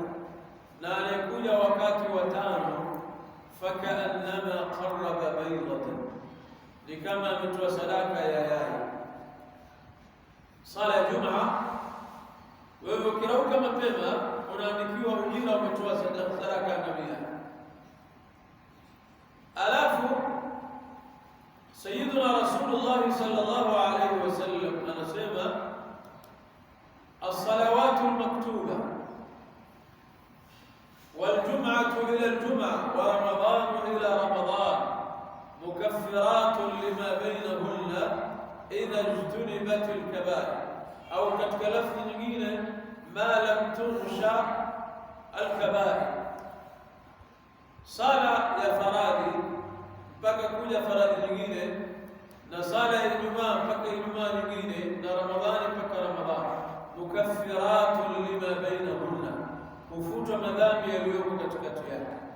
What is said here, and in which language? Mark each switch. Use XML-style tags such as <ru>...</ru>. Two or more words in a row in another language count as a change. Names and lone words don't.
<sw>Na anayekuja wakati wa tano,</sw> <ar>فكأنما قرب بيضة,</ar> <sw>ni kama ametoa sadaka ya yai. Sala ya Jumaa, wewe ukirauka mapema unaandikiwa ujira umetoa sadaka ya ngamia.</sw> <ar>Alafu سيدنا رسول الله صلى الله عليه وسلم anasema, الصلوات المكتوبة والجمعة إلى الجمعة ورمضان إلى رمضان مكفرات لما بينهن إذا اجتنبت الكبائر,</ar> <sw>au katika lafzi nyingine</sw> <ar>ما لم تغش الكبائر.</ar> <sw>Sala ya faradhi mpaka kuja faradhi nyingine, na sala ya Ijumaa mpaka Ijumaa nyingine, na Ramadhani mpaka Ramadhani,</sw> <ar>مكفرات لما بينهن,</ar> <sw>kufutwa madhambi yaliyoko katikati yake.</sw>